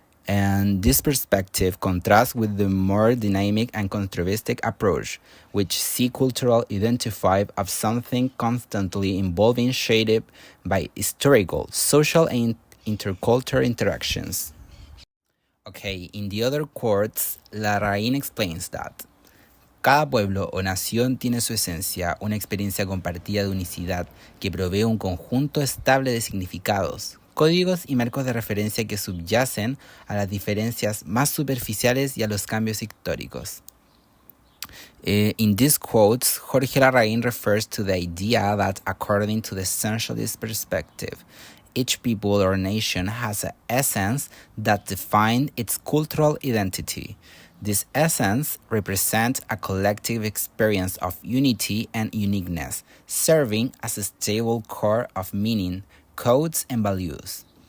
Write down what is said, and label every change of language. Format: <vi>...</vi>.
<en>And this perspective contrasts with the more dynamic and constructive approach, which see cultural identity as something constantly evolving, shaped by historical, social, and intercultural interactions. Okay, in the other quotes, Larraín explains that</en> <es>cada pueblo o nación tiene su esencia, una experiencia compartida de unicidad que provee un conjunto estable de significados, códigos y marcos de referencia que subyacen a las diferencias más superficiales y a los cambios históricos.</es> <en>In these quotes, Jorge Larraín refers to the idea that according to the essentialist perspective, each people or nation has an essence that defines its cultural identity. This essence represents a collective experience of unity and uniqueness, serving as a stable core of meaning, codes, and values.</en>